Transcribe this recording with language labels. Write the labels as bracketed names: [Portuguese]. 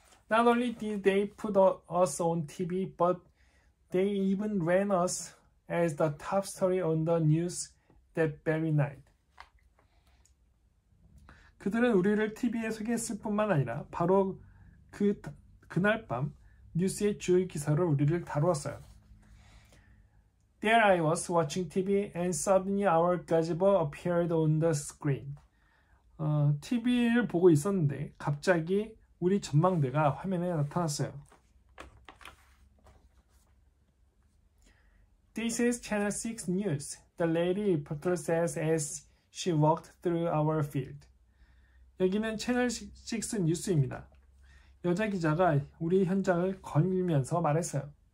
[English] Not only did they put us on TV, but they even ran us as the top story on the news that very night. [Korean] 그들은 우리를 TV에 소개했을 뿐만 아니라 바로 그날 밤 뉴스의 주요 기사로 우리를 다루었어요. [English] There I was watching TV and suddenly our gazebo appeared on the screen. [Korean] TV를 보고 있었는데 갑자기 우리 전망대가 화면에 나타났어요. [English] This is Channel 6 News, the lady reporter says as she walked through our field. [Korean] 여기는 채널 6 뉴스입니다. 여자 기자가 우리 현장을 거닐면서 말했어요.